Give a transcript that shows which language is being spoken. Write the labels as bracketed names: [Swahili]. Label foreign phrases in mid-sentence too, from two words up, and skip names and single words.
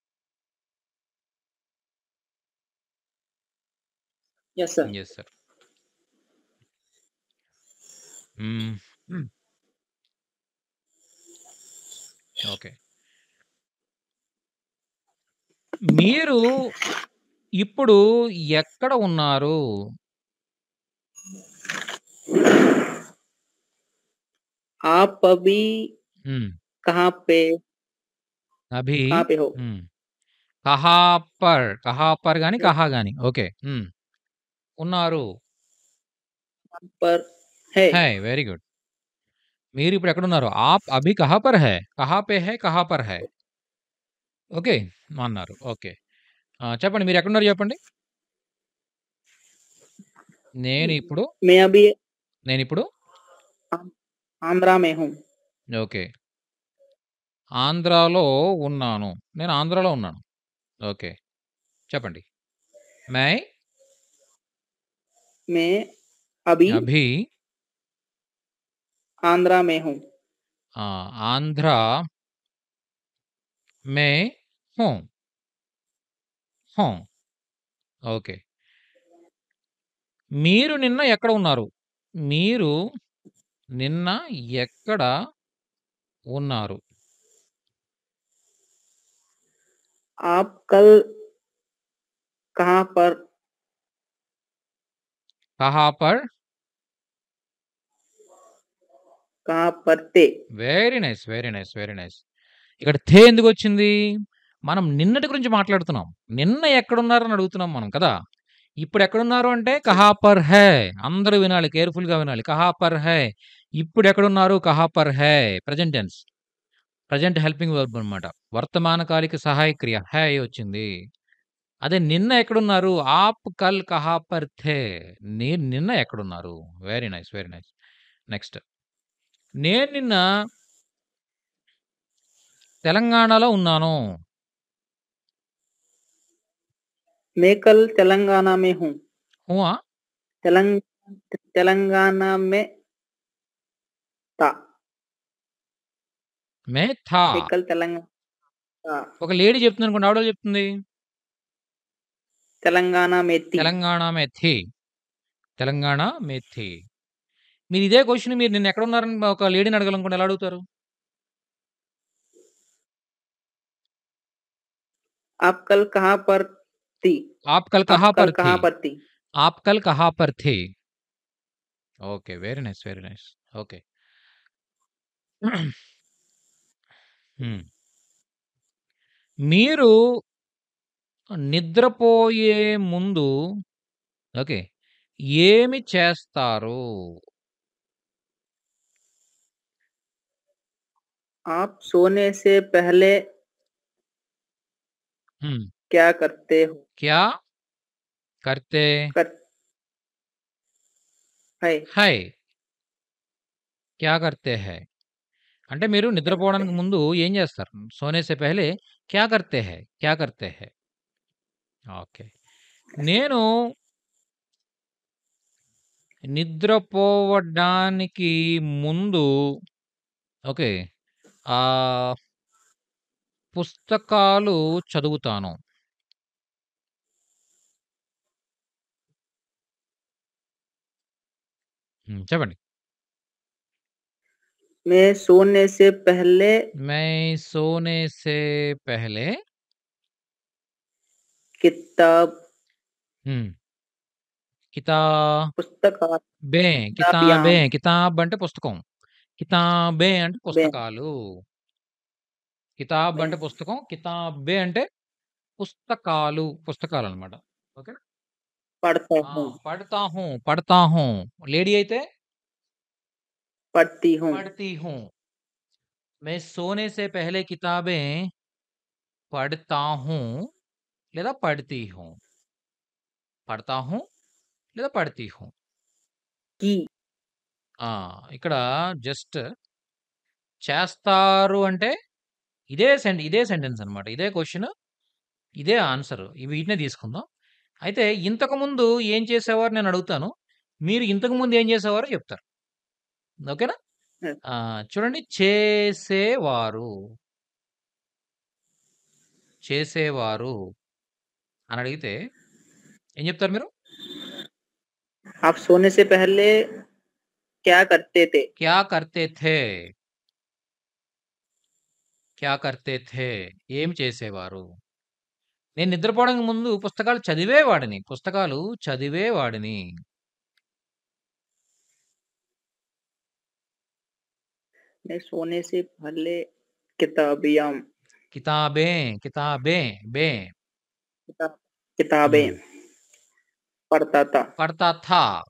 [English] Yes, sir. Yes sir. హ్మ్. హ్మ్. [Telugu] ఓకే. మీరు ఇప్పుడు ఎక్కడ ఉన్నారు? [Hindi] आप अभी హ్మ్. कहाँ पे అభి कहाँ पे हो? హ్మ్. कहाँ पर గాని, [English] Yes, [Telugu] కహా గాని. ఓకే. ఉన్నారు. [Hindi] वहाँ पर है। హై. [English] Very good. [Telugu] మీరిప్పుడు ఎక్కడున్నారు? [Hindi] आप अभी कहाँ पर है? कहाँ पे है? कहाँ पर है? [Telugu] ఓకే. అన్నారు. ఓకే. చెప్పండి మీరెక్కడున్నారో చెప్పండి? నేనిప్పుడు [Hindi] मैं अभी [Telugu] నేనిప్పుడు [Hindi] आं आंध्रा में हूँ। [Telugu] ఓకే. ఆంధ్రాలో ఉన్నాను. నేను ఆంధ్రాలో ఉన్నాను. ఓకే. చెప్పండి. [Hindi] మై मैं अभी అభి आंध्रा में हूँ। आंध्र में हूँ. హూ. [Telugu] ఓకే. మీరు నిన్న ఎక్కడ ఉన్నారు? మీరు నిన్న ఎక్కడ ఉన్నారు? [Hindi] आप कल कहाँ पर कहाँ पर कहाँ पर थे? [English] Very nice. Very nice. Very nice. [Telugu] ఇక్కడ థే ఎందుకొచ్చింది? మనం నిన్నటి గురించి మాట్లాడుతున్నాం. నిన్న ఎక్కడున్నారని అడుగుతున్నాం మనం కదా! ఇప్పుడు ఎక్కడున్నారు అంటే [Hindi] कहाँ पर है. [Telugu] అందరూ వినాలి. కేర్‌ఫుల్‌గా వినాలి. [Hindi] कहाँ पर है. [Telugu] ఇప్పుడు ఎక్కడున్నారు? [Hindi] कहाँ पर है. [English] Present tense. Present helping verb అనమాట. [Telugu] వర్తమానకాలిక సహాయక క్రియ హై వచ్చింది. అదే నిన్న ఎక్కడున్నారు? [Hindi] आप कल कहाँ पर थे. [Telugu] నిన్న ఎక్కడున్నారు? [English] Very nice. Very nice. Next. [Telugu] నేను నిన్న తెలంగాణలో ఉన్నాను. [Hindi] मैं कल तेलंगाना में हूँ। హువా? तेलंगाना में था। में था. मैं कल तेलंगाना था। [Telugu] ఒక లేడీ చెప్తుందనుకోండి. ఆవిడ చెప్తుంది? [Hindi] तेलंगाना में थी। तेलंगाना में थी. तेलंगाना में थी. [Telugu] మీరు ఇదే క్వెషన్ మీరు నిన్న ఎక్కడున్నారని ఒక లేడీని అడగాలనుకోండి ఎలా అడుగుతారు? [Hindi] आप कल कहाँ पर थी? आप कल आप కహా कल पर थी. कहाँ पर थी? आप कल कहाँ पर थी. [English] Okay. Very nice. Very nice. Okay. హ్మ్. [Telugu] మీరు నిద్రపోయే ముందు ఓకే. ఏమి చేస్తారు? [Hindi] आप सोने से पहले హ్మ్. क्या करते हो? क्या करते कर है। है. क्या करते है. [Telugu] అంటే మీరు నిద్రపోవడానికి ముందు ఏం చేస్తారు? [Hindi] सोने से पहले क्या करते है. क्या करते है. [Telugu] ఓకే. నేను నిద్రపోవడానికి ముందు ఓకే. పుస్తకాలు చదువుతాను. చెప్పండి. [Hindi] मैं सोने से पहले मैं सोने से पहले किताब पुस्तक किताबियां [Telugu] కితాబ్ అంటే పుస్తకం. కితాబే అంటే పుస్తకాలు. కితాబ్ అంటే పుస్తకం. కితాబే అంటే పుస్తకాలు. పుస్తకాలనమాట. ఓకేనా? [Hindi] पढ़ता हूँ। पढ़ता हूँ. [Telugu] లేడీ అయితే [Hindi] पढ़ती हूँ। पढ़ती हूँ. मैं सोने से पहले किताबें पढ़ता हूँ లేదా पढ़ती हूँ. पढ़ता हूँ లేదా पढ़ती हूँ. की [Telugu] ఇక్కడ జస్ట్ చేస్తారు అంటే ఇదే సెంటెన్స్ అనమాట. ఇదే క్వెషన్, ఇదే ఆన్సర్. వీటినే తీసుకుందాం. అయితే ఇంతకుముందు ఏం చేసేవారు నేను అడుగుతాను. మీరు ఇంతకుముందు ఏం చేసేవారో చెప్తారు. ఓకేనా? చూడండి. చేసేవారు. చేసేవారు అని అడిగితే ఏం చెప్తారు మీరు? [Hindi] आप सोने से पहले क्या करते थे? क्या करते थे. क्या करते थे. [Telugu] ఏం చేసేవారు? నేను నిద్రపోవడానికి ముందు పుస్తకాలు చదివేవాడిని. పుస్తకాలు చదివేవాడిని. [Hindi] मैं सोने से पहले किताबियां किताबें पढ़ता था। पढ़ता था.